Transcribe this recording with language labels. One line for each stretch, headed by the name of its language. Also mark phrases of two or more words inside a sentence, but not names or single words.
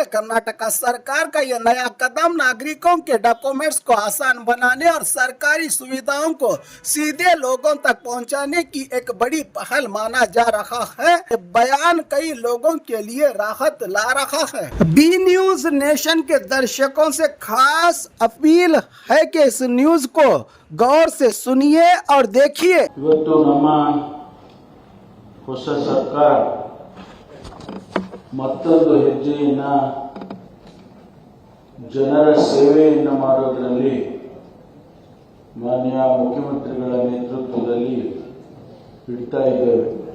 Hindi: कर्नाटका सरकार का यह नया कदम नागरिकों के डॉक्यूमेंट्स को आसान बनाने और सरकारी सुविधाओं को सीधे लोगों तक पहुंचाने की एक बड़ी पहल माना जा रहा है। बयान कई लोगों के लिए राहत ला रहा है। बी न्यूज नेशन के दर्शकों से खास अपील है कि इस न्यूज को गौर से सुनिए और देखिए।
Kannada: ಇವತ್ತು ನಮ್ಮ ಹೊಸ ಸರ್ಕಾರ ಮತ್ತೊಂದು ಹೆಜ್ಜೆಯನ್ನ ಜನರ ಸೇವೆಯನ್ನು ಮಾಡೋದರಲ್ಲಿ ಮಾನ್ಯ ಮುಖ್ಯಮಂತ್ರಿಗಳ ನೇತೃತ್ವದಲ್ಲಿ ಇಡ್ತಾ ಇದ್ದೇವೆ.